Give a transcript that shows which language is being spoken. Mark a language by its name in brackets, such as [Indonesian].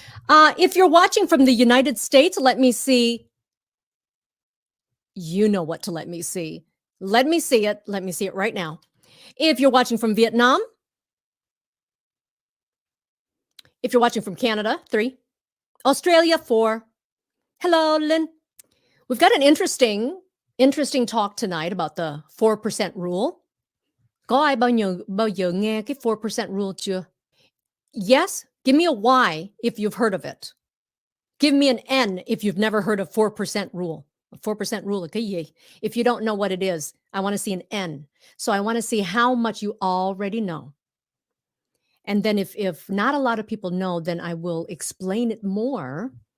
[English] If you're watching from the United States, let me see. You know what to let me see. Let me see it. Let me see it right now. If you're watching from Vietnam, if you're watching from Canada, 3, Australia, 4. Hello, Lynn. We've got an interesting talk tonight about the 4% rule. [Vietnamese] Có ai bao giờ nghe cái 4% rule chưa? [English] Yes, give me a Y if you've heard of it. Give me an N if you've never heard of 4% rule. 4% rule [Vietnamese] là cái gì? [English] If you don't know what it is, I want to see an N. So I want to see how much you already know. And then if not a lot of people know, then I will explain it more.